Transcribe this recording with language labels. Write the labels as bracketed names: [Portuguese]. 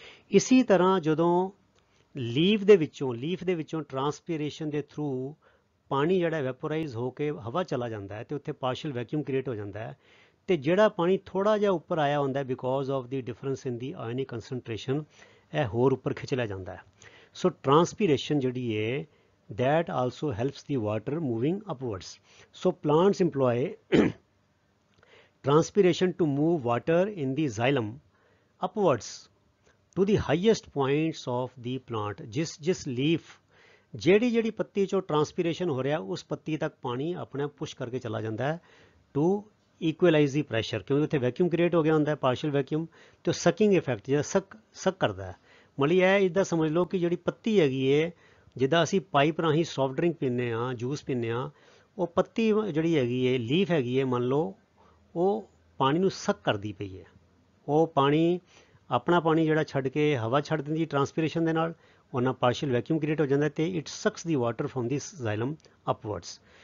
[Punjabi] ਇਸੀ ਤਰ੍ਹਾਂ ਜਦੋਂ ਲੀਫ ਦੇ ਵਿੱਚੋਂ ਟਰਾਂਸਪੀਰੇਸ਼ਨ ਦੇ ਥਰੂ ਪਾਣੀ ਜਿਹੜਾ ਵੈਪੋਰਾਈਜ਼ ਹੋ ਕੇ ਹਵਾ ਚਲਾ ਜਾਂਦਾ ਹੈ ਤੇ ਉੱਥੇ ਪਾਰਸ਼ੀਅਲ ਵੈਕਿਊਮ ਕ੍ਰੀਏਟ ਹੋ ਜਾਂਦਾ ਹੈ, ਤੇ ਜਿਹੜਾ ਪਾਣੀ ਥੋੜਾ ਜਿਹਾ ਉੱਪਰ ਆਇਆ ਹੁੰਦਾ [English] because of the difference in the ionic concentration [Punjabi] ਇਹ ਹੋਰ ਉੱਪਰ ਖਿੱਚ ਲਿਆ ਜਾਂਦਾ ਹੈ। ਸੋ ਟਰਾਂਸਪੀਰੇਸ਼ਨ ਜਿਹੜੀ ਹੈ [English] that also helps the water moving upwards। So plants employ transpiration to move water in the xylem upwards to the highest points of the plant। [Punjabi] जिस लीफ ਜਿਹੜੀ ਪੱਤੀ ਚੋਂ ਟਰਾਂਸਪੀਰੇਸ਼ਨ ਹੋ ਰਿਹਾ ਉਸ ਪੱਤੀ ਤੱਕ ਪਾਣੀ ਆਪਣੇ ਪੁਸ਼ ਕਰਕੇ ਚਲਾ ਜਾਂਦਾ ਹੈ [English] to equalize the pressure, [Punjabi] ਕਿਉਂਕਿ ਉੱਥੇ ਵੈਕਿਊਮ ਕ੍ਰੀਏਟ ਹੋ ਗਿਆ ਹੁੰਦਾ ਹੈ ਪਾਰਸ਼ੀਅਲ ਵੈਕਿਊਮ, ਤੇ ਸਕਿੰਗ ਇਫੈਕਟ ਜਿਹੜਾ ਸਕ ਕਰਦਾ ਹੈ। ਮਤਲਬ ਇਹ ਇੱਦਾਂ ਸਮਝ ਲਓ ਕਿ ਜਿਹੜੀ ਪੱਤੀ ਹੈਗੀ ਹੈ, ਜਿੱਦਾਂ ਅਸੀਂ ਪਾਈਪ ਰਾਹੀਂ ਸੌਫਟ ਡਰਿੰਕ ਪੀਂਦੇ ਹਾਂ, ਜੂਸ ਪੀਂਦੇ ਹਾਂ, ਉਹ ਪੱਤੀ ਜਿਹੜੀ ਹੈਗੀ ਹੈ ਲੀਫ ਹੈਗੀ ਹੈ, ਮੰਨ ਲਓ ਉਹ ਪਾਣੀ ਨੂੰ ਸਕ ਕਰਦੀ ਪਈ ਹੈ, ਉਹ ਪਾਣੀ ਆਪਣਾ ਪਾਣੀ ਜਿਹੜਾ ਛੱਡ ਕੇ ਹਵਾ ਛੱਡ ਦਿੰਦੀ ਟਰਾਂਸਪੀਰੇਸ਼ਨ ਦੇ ਨਾਲ, ਉਹਨਾਂ ਪਾਰਸ਼ੀਅਲ ਵੈਕਿਊਮ ਕ੍ਰੀਏਟ ਹੋ ਜਾਂਦਾ ਤੇ [English] It sucks the water from the xylem upwards.